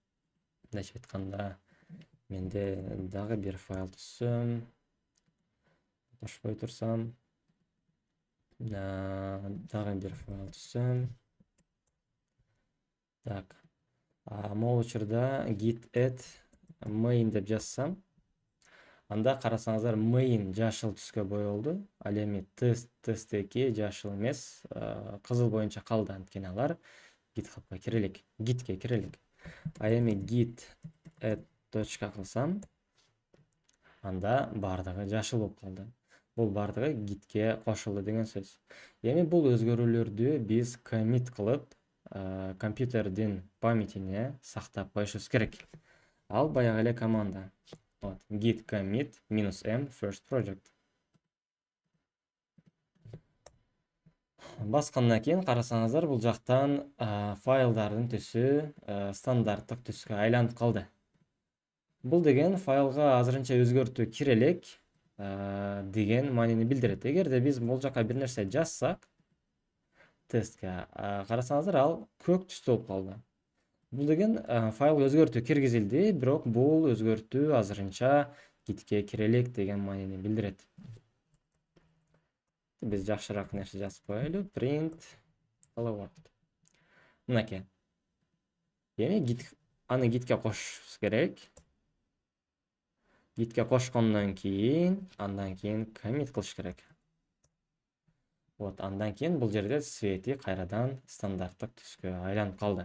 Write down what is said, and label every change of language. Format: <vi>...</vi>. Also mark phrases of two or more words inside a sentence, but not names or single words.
<ky>Мындайча айтканда, менде дагы бир файл түзсөм. кошпой турсам, дагы бир файл түзсөм. Так. Могул учурда</ky> <en>git add main</en> <ky>деп жазсам, анда карасаңыздар main жашыл түскө боелду. Ал эми test 2 жашыл эмес, кызыл боюнча калды. Анткени алар GitHub'га кире Git'ке кире А эми</ky> <en>git add</en> <ky>точка кылсам, анда бардыгы жашыл болуп калды. Бул бардыгы Git'ке кошулду деген сөз. Эми бул өзгөрүүлөрдү биз commit кылып, компьютердин памятине сактап коюшубуз керек. Ал баягы эле команда.</ky> <en>Git commit -m first project.</en> <ky>Баскандан кийин карасаңыздар, бул жактан файлдардын түсү стандарттык түскө айланып калды. Бул деген файлга азырынча өзгөртүү кире элек деген маанини билдирет. Эгерде биз бул жака бир нерсе жазсак, тестке карасаңыздар, ал көк түстө болуп калды. Бул деген файлга өзгөртүү киргизилди, бирок бул өзгөртүү азырынча Git'ке кире элек деген маанини билдирет. Биз жакшыраак нерсе жазып коелу.</ky> <en>Print hello world.</en> <ky>Мынакей. Эми аны Git'ке кошушубуз керек. Git'ке кошкондон кийин, андан кийин commit кылыш керек. Андан кийин бул жерде свети кайрадан стандарттык түскө айланып калды.</ky>